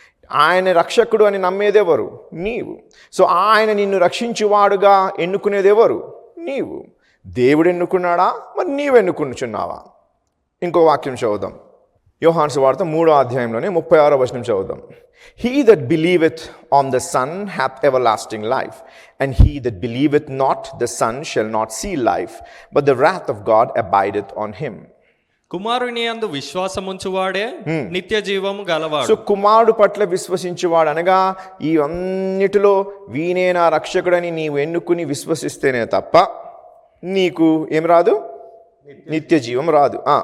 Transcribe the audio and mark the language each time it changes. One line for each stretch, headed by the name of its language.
Telugu: ఆయన రక్షకుడు అని నమ్మేది ఎవరు? నీవు. సో ఆయన నిన్ను రక్షించువాడుగా ఎన్నుకునేది ఎవరు? నీవు. దేవుడు ఎన్నుకున్నాడా? మరి నీవు ఎన్నుకున్నావా? ఇంకో వాక్యం చదువుదాం. యోహాను సువార్త 3వ అధ్యాయంలోనే 36వ వచనం చదువుదాం.
English: He that believeth on the Son hath everlasting life, and he that believeth not the Son shall not see life, but the wrath of God abideth on him.
Telugu: కుమారుని యందు విశ్వాసముంచువాడే నిత్య జీవము గలవాడు. సో కుమారుడు పట్ల విశ్వసించువాడు అనగా ఈ అన్నిటిలో వీనే నా రక్షకుడని నీవు ఎన్నుకుని విశ్వసిస్తేనే తప్ప నీకు ఏం రాదు? నిత్య జీవం రాదు.